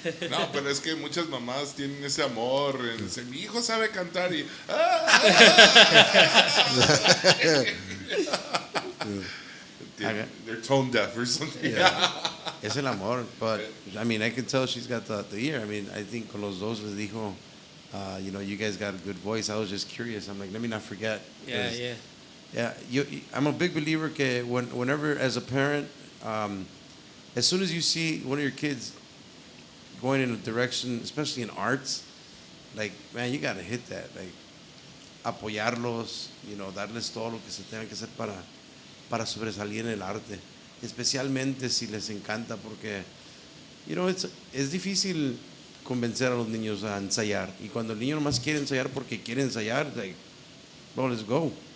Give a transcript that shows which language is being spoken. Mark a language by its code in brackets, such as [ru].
[es] No, pero es que muchas mamás tienen ese amor. Dice, mi hijo sabe cantar y. [en] They're tone deaf or something. Yeah. [es] Es el amor, [en] but I mean, I can tell she's got the ear. I mean, I think [es] con los dos les dijo, [en] you guys got a good voice. I was just curious. I'm like, let me not forget. Yeah. I'm a big believer que whenever, as a parent, as soon as you see one of your kids going in a direction, especially in arts, like, man, you got to hit that. [es] Like, apoyarlos, darles todo lo que se tenga que hacer para sobresalir en el arte. Especialmente si les encanta, porque, es difícil convencer a los niños a ensayar. Y cuando el niño nomás quiere ensayar porque quiere ensayar, [en] like, bro, let's go.